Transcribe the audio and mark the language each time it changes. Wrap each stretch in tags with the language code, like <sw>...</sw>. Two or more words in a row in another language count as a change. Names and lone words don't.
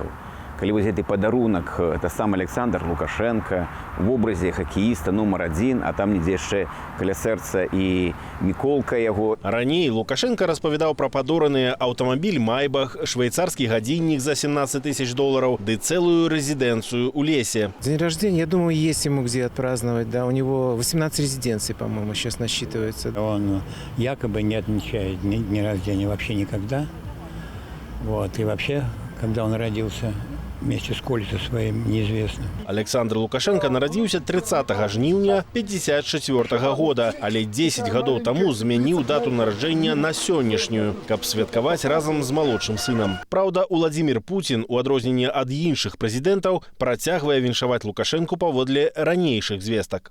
<be>Калі вось гэты падарунак,</be> <ru>это сам Александр Лукашенко в образе хакеіста нумар 1,</ru> <be>а там недзе яшчэ каля сэрца і Міколка яго. Раней Лукашенко распавядаў пра падораныя аўтамабіль Майбах, швейцарскі гадзіннік за $17 000 ды цэлую рэзідэнцыю ў лесе.</be> <ru>День рождения, я думаю, есть ему где отпраздновать. Да, у него 18 резиденций, по-моему, сейчас насчитывается. Он якобы не отмечает дни рождения вообще никогда. Вот, и вообще, когда он родился, вместе с Колей своим неизвестно.</ru> <be>Александр Лукашенко нарадзіўся 30 жніўня 54 года, але 10 гадоў таму змяніў дату нараджэння на сённяшнюю, каб святкаваць разам з малодшым сынам. Праўда, Уладзімір Пуцін, у адрозненне ад іншых прэзідэнтаў, працягвае віншаваць Лукашенку паводле ранейшых звестак.</be>